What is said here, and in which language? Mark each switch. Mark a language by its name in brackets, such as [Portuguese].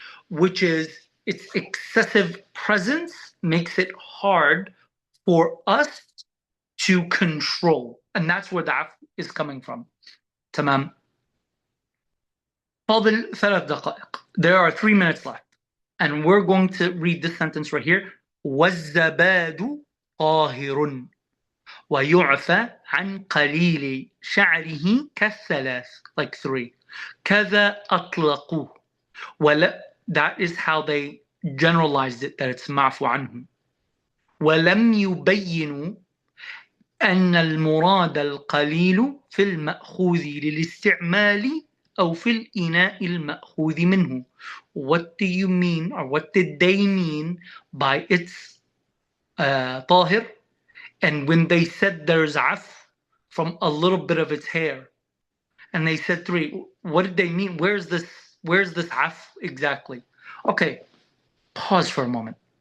[English] Which is its excessive presence makes it hard for us to control. And that's where that is coming from. [Arabic] Tamam. فاضل 3 دقائق. [English] There are 3 minutes left. And we're going to read this sentence right here. [Arabic] والزباد طاهر ويعفى عن قليل شعره كالثلاث, [English] like 3. [Arabic] كذا أطلقوه. [English] That is how they generalized it, that it's [Arabic] معفو عنه. ولم يبينوا أن المراد القليل في المأخوذ للاستعمال أو في الإناء المأخوذ منه. [English] What do you mean, or what did they mean by its طاهر? And when they said there's af from a little bit of its hair, and they said 3, what did they mean? Where's this af exactly? Okay, pause for a moment.